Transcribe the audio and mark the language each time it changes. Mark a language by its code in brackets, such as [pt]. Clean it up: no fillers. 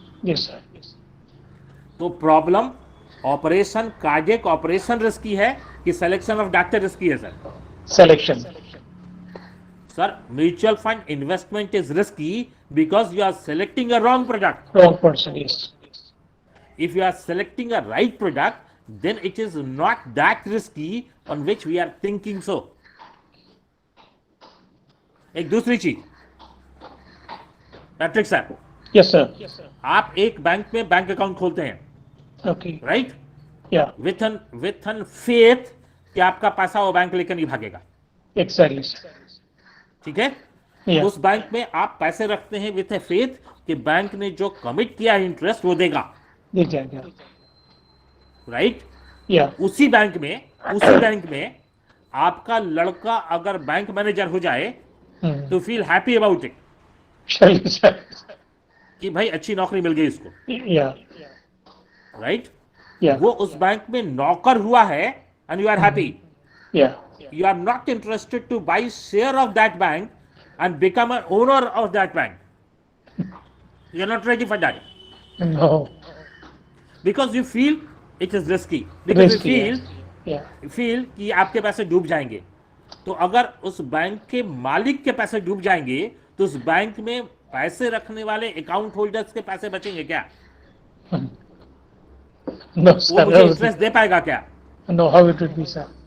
[en] Yes, sir. [hi] तो problem operation, cardiac operation risky है कि [en] selection of doctor [hi] रिस्की है sir? [en] Selection. Sir, mutual fund investment is risky because you are selecting a wrong product. Wrong person. Yes. If you are selecting a right product, then it is not that risky on which we are thinking so. [hi] एक दूसरी चीज, Patrick sir, [en] Yes, sir. [hi] आप एक bank में bank account खोलते हैं, [en] Okay. [hi] Right? [en] Yeah. With an faith [hi] कि आपका पैसा वो बैंक लेकर नहीं भागेगा, [en] Exactly, sir. [hi] ठीक है? [en] Yeah. [hi] उस बैंक में आप पैसे रखते हैं [en] with a faith [hi] कि बैंक ने जो कमिट किया है इंटरेस्ट वो देगा, [en] Exactly. [hi] राइट? [en] Yeah. [hi] उसी बैंक में आपका लड़का अगर बैंक मैनेजर हो जाए तो [en] Feel happy about it Surely, sir. [hi] कि भाई अच्छी नौकरी मिल गई इसको, [en] Yeah. [hi] राइट? [en] Yeah. [hi] वो उस बैंक में नौकर हुआ है [en] And you are happy. Yeah. You are not interested to buy share of that bank and become an owner of that bank. You are not ready for that No. because you feel it is risky. Because Risky, you Yeah. feel [hi] कि आपके पैसे डूब जाएंगे। तो अगर उस bank के मालिक के पैसे डूब जाएंगे तो उस बैंक में पैसे रखने वाले अकाउंट होल्डर्स के पैसे बचेंगे क्या? [en] No, [hi] वो [en] sir. [hi] मुझे इंटरेस्ट दे पाएगा क्या? [en] No, how it would be, sir?